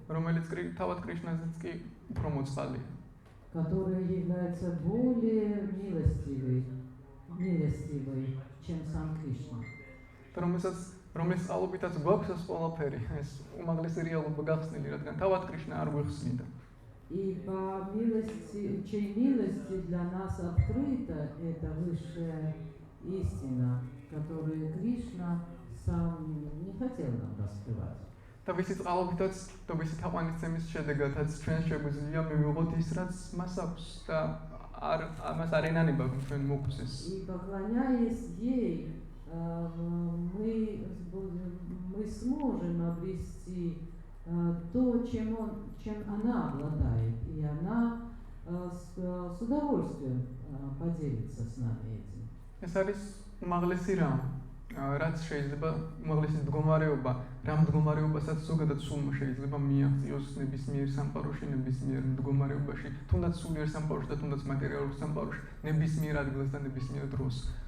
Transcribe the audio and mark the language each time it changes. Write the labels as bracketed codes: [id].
[ka] რომელიც თავად კრიშნაზეც კი უფრო მოწყალია. [ru] Которая является более милостивой, чем сам Кришна. [ka] რომლის წყალობითაც გვაქვს ეს ყველაფერი, ეს უმაღლესი რეალობა გახსნილი, რადგან თავად კრიშნა არ გვიხსნიდა. [ru] И по милости, чьей милости для нас открыта эта высшая истина, которые Кришна сам не хотел нам раскрывать. [ka] და ვიცით წყალობითაც და ვიცით თაყვანისცემის შედეგადაც ჩვენ შეგვიძლია მივიღოთ ის რაც მას აქვს და ამას არ ენანება ჩვენ მოგვწეს. [ru] И поклоняясь ей, мы сможем обрести то, чем она обладает, и она с удовольствием поделится с нами этим. [ka] ეს არის უმაღლესი რამ, რაც შეიძლება უმაღლესი მდგომარეობა, რამ მდგომარეობასაც ზოგადად სულმა შეიძლება მიაღწიოს ნებისმიერ სამყაროში, ნებისმიერ მდგომარეობაში, თუნდაც სულიერ სამყაროში და თუნდაც მატერიალურ სამყაროში, ნებისმიერ ადგილას და небесмиер დროს.